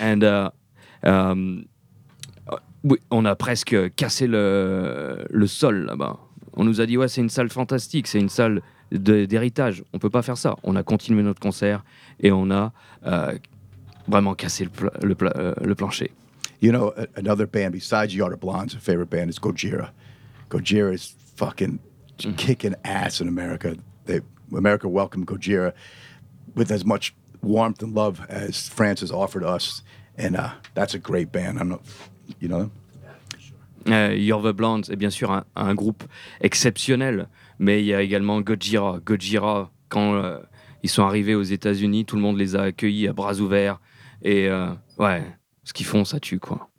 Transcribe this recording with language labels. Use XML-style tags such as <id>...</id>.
<fr>And oui, on a presque cassé le sol là-bas. On nous a dit, ouais, c'est une salle fantastique, c'est une salle d'héritage, on ne peut pas faire ça. On a continué notre concert et on a vraiment cassé le plancher.</fr> <en>You know, another band besides Yard of Blondes, a favorite band is Gojira. Gojira is fucking kicking ass in America. America welcomed Gojira with as much warmth and love as France has offered us. And that's a great band. I don't know. You know them? Yeah, sure.</en> <fr>Yard of Blondes est bien sûr un groupe exceptionnel, mais il y a également Gojira. Gojira, quand ils sont arrivés aux États-Unis, tout le monde les a accueillis à bras ouverts. Et ouais, ce qu'ils font, ça tue, quoi.</fr>